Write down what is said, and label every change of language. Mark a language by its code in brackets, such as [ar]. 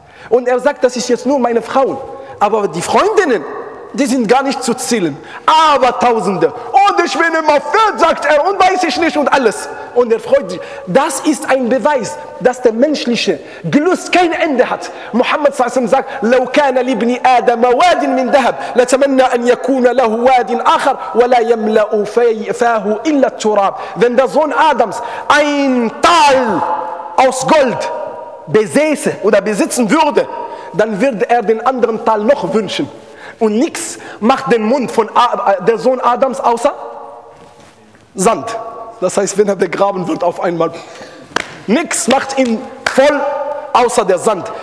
[de] Und er sagt, das ist jetzt nur meine Frau. Aber die Freundinnen, die sind gar nicht zu zählen. Aber tausende. Und ich bin immer fit, sagt er. Und weiß ich nicht und alles. Und er freut sich. Das ist ein Beweis, dass der menschliche Gelüst kein Ende hat. Muhammad sagt, [ar] لو كان لابن آدم واد من ذهب لتمنى أن يكون له واد آخر ولا يملأ فاه إلا التراب. [de] Wenn der Sohn Adams ein Tal aus Gold besäße oder besitzen würde, dann würde er den anderen Tal noch wünschen. Und nichts macht den Mund von der Sohn Adams außer Sand. Das heißt, wenn er begraben wird, auf einmal nichts macht ihn voll außer der Sand.